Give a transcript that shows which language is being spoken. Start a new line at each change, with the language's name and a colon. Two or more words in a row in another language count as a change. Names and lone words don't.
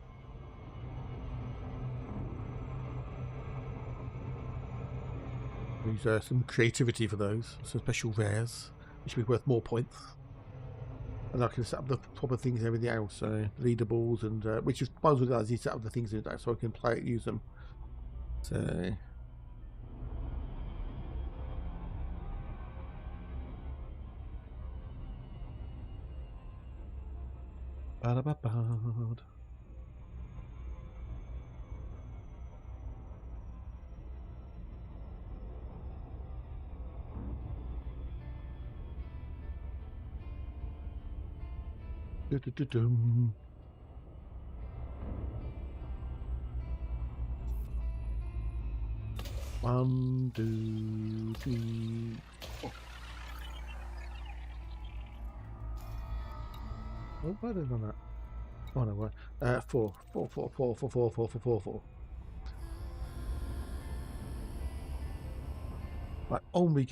English: Use some creativity for those, some special rares, which will be worth more points. And I can set up the proper things and everything else, so leaderboards and which is one of the guys. You set up the things in that so I can play it, use them. So. Ba-da-ba-ba. Du-du-du-dum. One, two, three, four. Oh, why did I done that? Oh no, what? Four. Right, on we go.